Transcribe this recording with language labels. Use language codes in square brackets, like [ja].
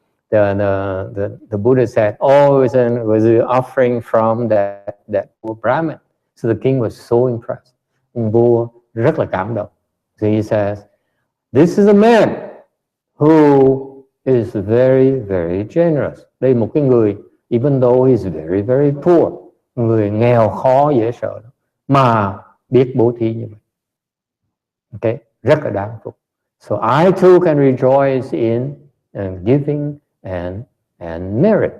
[en] The Buddha said, it was an offering from that poor Brahmin. So the king was so impressed. [vi] Ông vua rất là cảm động. [en] So he says, this is a man who is very, very generous. [vi] Đây một cái người, [en] even though he is very, very poor, [vi] người nghèo khó dễ sợ đó, mà biết bố thí như vậy. Okay, rất là đáng phục. [en] So I too can rejoice in giving and merit.